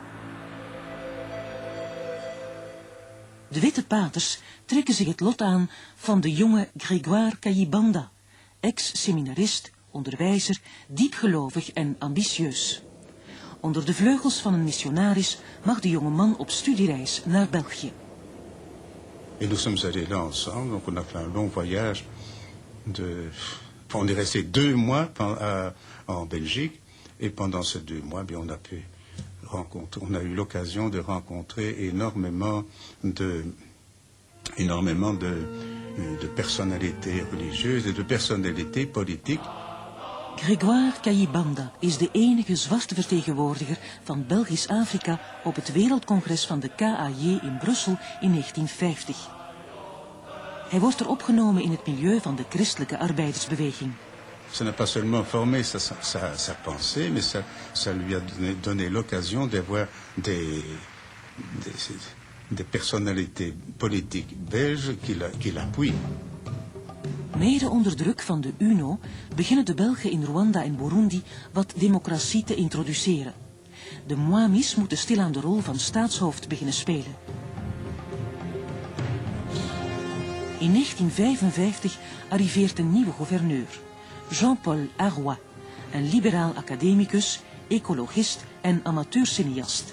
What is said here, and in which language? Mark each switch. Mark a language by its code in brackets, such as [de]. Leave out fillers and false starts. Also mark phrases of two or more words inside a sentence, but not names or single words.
[nl] De witte paters trekken zich het lot aan van de jonge Grégoire Kayibanda, ex-seminarist, onderwijzer, diepgelovig en ambitieus. Onder de vleugels van een missionaris mag de jonge man op studiereis naar België. [fr] Et nous sommes allés là ensemble, donc on a fait un long voyage. On est resté 2 mois en Belgique, et pendant ces 2 mois, bien, on a eu l'occasion de rencontrer énormément de personnalités religieuses et de personnalités politiques. [nl] Grégoire Kayibanda is de enige zwarte vertegenwoordiger van Belgisch Afrika op het wereldcongres van de KAJ in Brussel in 1950. Hij wordt er opgenomen in het milieu van de christelijke arbeidersbeweging. [fr] Ça n'a pas seulement formé sa pensée, mais ça lui a donné l'occasion d'avoir des personnalités politiques belges qui l'appuient. [nl] Mede onder druk van de UNO beginnen de Belgen in Rwanda en Burundi wat democratie te introduceren. De Mwamis moeten stilaan de rol van staatshoofd beginnen spelen. In 1955 arriveert een nieuwe gouverneur, Jean-Paul Aroy, een liberaal academicus, ecologist en amateurcineast.